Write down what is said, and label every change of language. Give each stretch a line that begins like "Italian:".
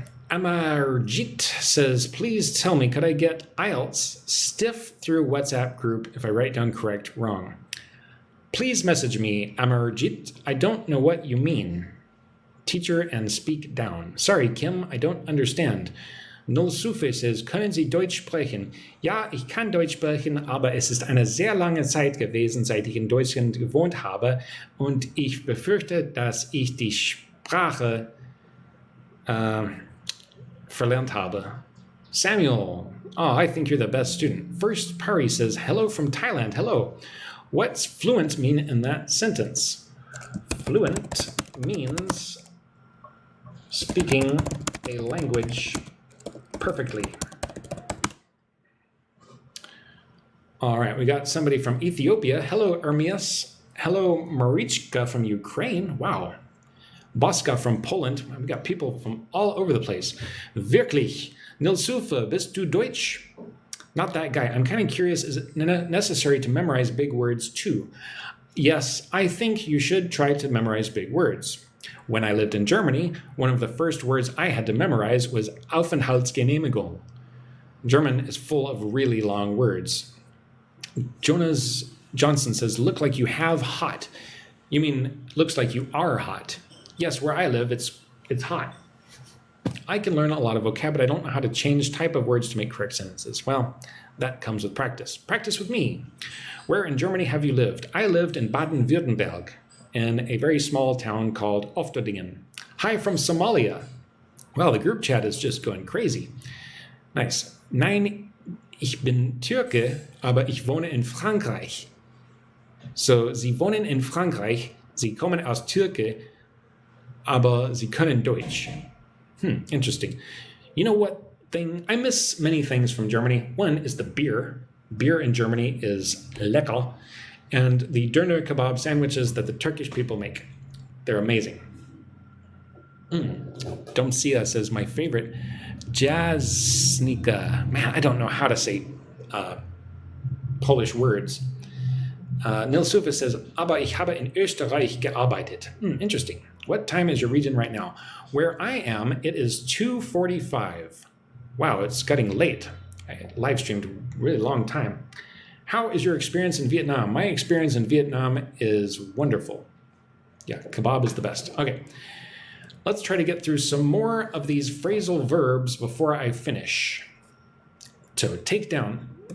English: Amarjit says, please tell me, could I get IELTS stiff through WhatsApp group if I write down correct wrong? Please message me, Amarjit. I don't know what you mean. Teacher and speak down. Sorry, Kim, I don't understand.
German: Null Sufe says, können Sie Deutsch sprechen? Ja, ich kann Deutsch sprechen, aber es ist eine sehr lange Zeit gewesen, seit ich in Deutschland gewohnt habe und ich befürchte, dass ich die Sprache verlernt habe.
English: Samuel, oh, I think you're the best student. First Pari says, hello from Thailand. Hello. What's fluent mean in that sentence? Fluent means speaking a language perfectly. All right, we got somebody from Ethiopia. Hello, Ermias. Hello, Marichka from Ukraine. Wow. Boska from Poland. We got people from all over the place.
German: Wirklich. Nilsufa, bist du Deutsch?
English: Not that guy. I'm kind of curious, is it necessary to memorize big words too? Yes, I think you should try to memorize big words. When I lived in Germany, one of the first words I had to memorize was Aufenthaltsgenehmigung. German is full of really long words. Jonas Johnson says, look like you have hot. You mean, looks like you are hot. Yes, where I live, it's hot. I can learn a lot of vocab, but I don't know how to change type of words to make correct sentences. Well, that comes with practice. Practice with me. Where in Germany have you lived? I lived in Baden-Württemberg, in a very small town called Ofterdingen. Hi from Somalia. Well, the group chat is just going crazy. Nice.
German: Nein, ich bin Türke, aber ich wohne in Frankreich. So, Sie wohnen in Frankreich, Sie kommen aus Türke, aber Sie können Deutsch.
English: Interesting. You know what thing? I miss many things from Germany. One is the beer. Beer in Germany is lecker. And the döner kebab sandwiches that the Turkish people make. They're amazing. Domcia says, my favorite, jazznika. Man, I don't know how to say Polish words.
German: Nils Sufa says, aber ich habe in Österreich gearbeitet.
English: Interesting. What time is your region right now? Where I am, it is 2:45. Wow, it's getting late. I live streamed a really long time. How is your experience in Vietnam? My experience in Vietnam is wonderful. Yeah, kebab is the best. Okay, let's try to get through some more of these phrasal verbs before I finish. So take down.